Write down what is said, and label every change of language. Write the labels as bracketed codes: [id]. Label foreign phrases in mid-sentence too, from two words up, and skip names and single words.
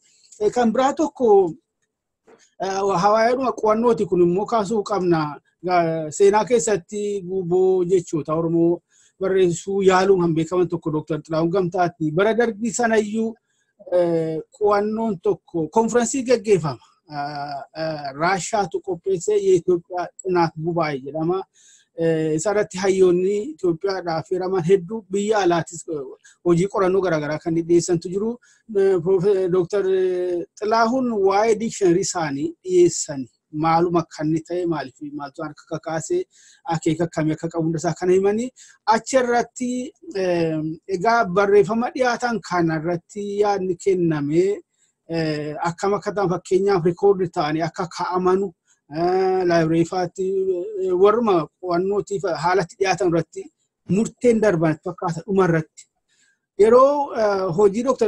[om] Kan biraa tokko hawaayedhuma qo'annooti kun immoo kaasuu qabna. Seenaa keessatti guuboo jechoota Oromoo barreessuu yaaluun kan beekaman tokko Dr. Xilaahun Gamtaati. Bara darbii sanayyuu qo'annoon tokko konfiraansii gaggeeffama. Raashaatu qopheessee [am] የኢትዮጵያ ጥናት ጉባኤ [om] jedhama. Isarratti hayyoonni Itoophiyaadhaaf hiraman hedduu biyya alaatis hojii qorannoo garaagaraa kan dhiyeessantu jiru. Dr. Xilaahun waa'ee dictionary isaanii dhiyeessan maaluma kan ta'e maaliif maaltu harka kakaasee akeeka akkamii akka qabu hundasaa kana himanii achirratti egaa barreeffama dhiyaatan kanarratti yaadni kennamee akkam akka ta'an fakkeenyaaf rikoordi ta'anii akka kaa'amanu library faatti warma qo'annootiif haalatti dhiyaatan irratti murteen darban fakkaata dhuma irratti yeroo hojii Dr.